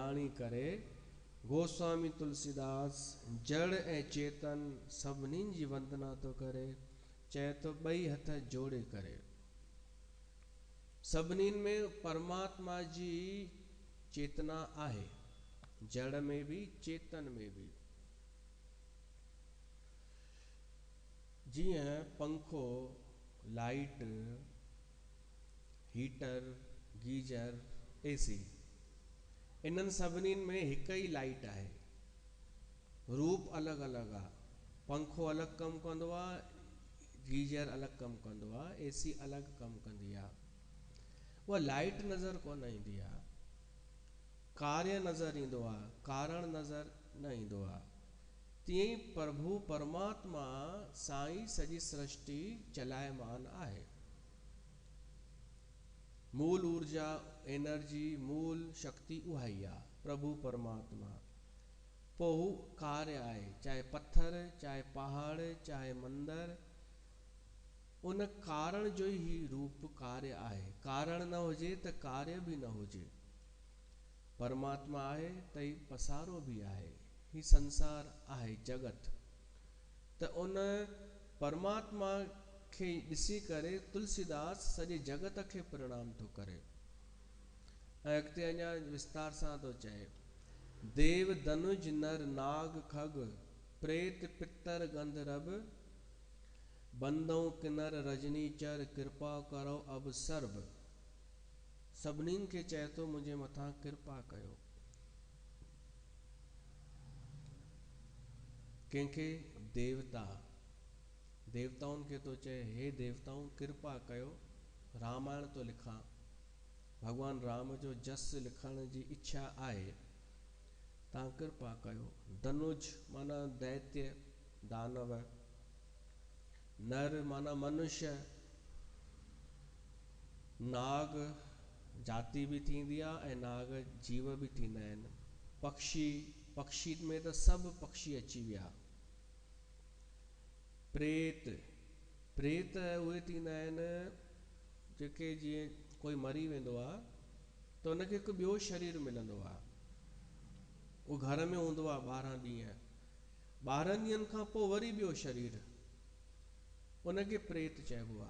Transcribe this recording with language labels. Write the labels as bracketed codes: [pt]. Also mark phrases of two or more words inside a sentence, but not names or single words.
[sd] करे गोस्वामी तुलसीदास जड़ ऐं चेतन सभिनीनि जी वंदना तो करे। चए तो ॿई हथ जोड़े करे सभिनीनि में परमात्मा जी चेतना आहे, जड़ में भी चेतन में भी। जीअं पंखो, लाइट, हीटर, गीजर, एसी, इन्हनि सभिनीनि में हिकु ई लाइट आहे, रूप अलॻि अलॻि आहे। पंखो अलॻि कमु कंदो आहे, गीजर अलॻि कमु कंदो आहे, एसी अलॻि कमु कंदी आहे। उहा लाइट नज़र कोन ईंदी आहे, कार्य नज़र ईंदो आहे, कारण नज़र न ईंदो आहे। तीअं ई प्रभु परमात्मा साईं सॼी सृष्टि चलायमान आहे। मूल ऊर्जा, एनर्जी, मूल शक्ति उहा ई आहे, प्रभु परमात्मा। पोइ हू कार्य आहे, चाहे पत्थर, चाहे पहाड़, चाहे मंदिर, उन कारण जो ही रूप कार्य आहे। कारण न हुजे त कार्य भी न हुजे। परमात्मा आहे त ही पसारो भी आहे, ही संसार आहे, जगत। त उन परमात्मा खे ॾिसी करे तुलसीदास सॼे जगत खे प्रणाम थो करे। ऐं अॻिते अञा विस्तार सां थो चए, [awa] देव धनुज नर नाग खग प्रेत पितर गंधर्व बंदऊं किन्नर रजनीचर कृपा करो अब सर्व। [sd] सभिनीनि खे चए थो मुंहिंजे मथां कृपा कयो। कंहिंखे? देवता, देवताउनि खे थो चए, हे देवताऊं कृपा कयो, रामायण थो लिखां, भगवान राम जो जस लिखण जी इच्छा आहे, तव्हां कृपा कयो। धनुज माना दैत्य दानव, नर माना मनुष्य, नाग जाति भी थींदी आहे ऐं नाग जीव भी थींदा आहिनि, पक्षी, पक्षी में त सभु पक्षी अची विया, प्रेत, प्रेत उहे थींदा आहिनि जेके जीअं कोई मरी वेंदो आहे त उनखे हिकु ॿियो शरीर मिलंदो आहे, उहो घर में हूंदो आहे 12 ॾींहं, 12 ॾींहंनि खां पोइ वरी ॿियो शरीर, उनखे प्रेत चइबो आहे।